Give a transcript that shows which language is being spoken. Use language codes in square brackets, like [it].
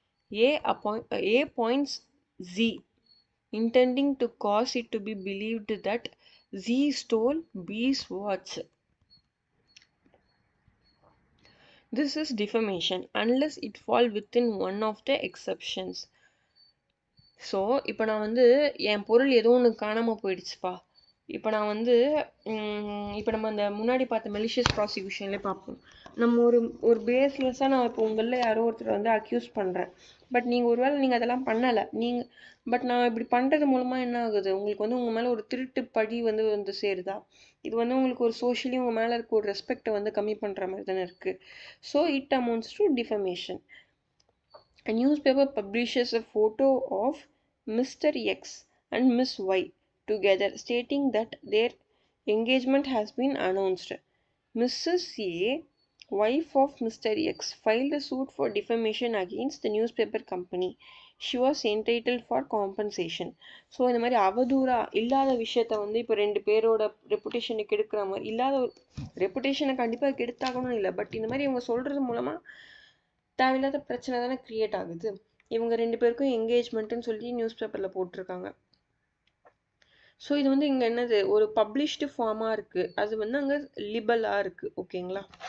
[en] A points Z, intending to cause it to be believed that Z stole B's watch. This is defamation unless it fall within one of the exceptions. [ta] So இப்போ நான் வந்து என் பொருள் ஏதோ ஒன்று காணாமல் போயிடுச்சுப்பா. இப்போ நான் வந்து இப்போ நம்ம அந்த முன்னாடி பார்த்த மெலிஷியஸ் ப்ராசிக்யூஷன்லேயே பார்ப்போம். நம்ம ஒரு பேஸ்லெஸ்ஸாக நான் இப்போ உங்களில் யாரோ ஒருத்தர் வந்து அக்யூஸ் பண்ணுறேன். பட் நீங்கள் அதெல்லாம் பண்ணலை. பட் நான் இப்படி பண்ணுறது மூலமாக என்ன ஆகுது, உங்களுக்கு வந்து உங்கள் மேலே ஒரு திருட்டு பழி வந்து சேருதா? இது வந்து உங்களுக்கு ஒரு சோஷியலி உங்கள் மேலே இருக்க ஒரு ரெஸ்பெக்டை வந்து கம்மி பண்ணுற மாதிரி தானே இருக்குது. [en] So it amounts to defamation. A newspaper publishes a photo of Mr. X and Miss Y together, stating that their engagement has been announced. Mrs. A, wife of Mr. X, filed a suit for defamation against the newspaper company. She was entitled for compensation. [ta] So இந்த மாதிரி அவதூறா இல்லாத விஷயத்த வந்து இப்போ ரெண்டு பேரோட ரெப்புடேஷனை கெடுக்கிற மாதிரி, இல்லாத ஒரு ரெப்புடேஷனை கண்டிப்பாக கெடுத்தாகணும்னு இல்லை, பட் இந்த மாதிரி இவங்க சொல்கிறது மூலமாக தேவையில்லாத பிரச்சனை தானே க்ரியேட் ஆகுது. இவங்க ரெண்டு பேருக்கும் என்கேஜ்மெண்ட்டுன்னு சொல்லி நியூஸ் பேப்பரில் போட்டிருக்காங்க. ஸோ இது வந்து இங்கே என்னது, ஒரு பப்ளிஷ்டு ஃபார்மாக இருக்குது, அது வந்து அங்கே லிபலாக இருக்குது, ஓகேங்களா?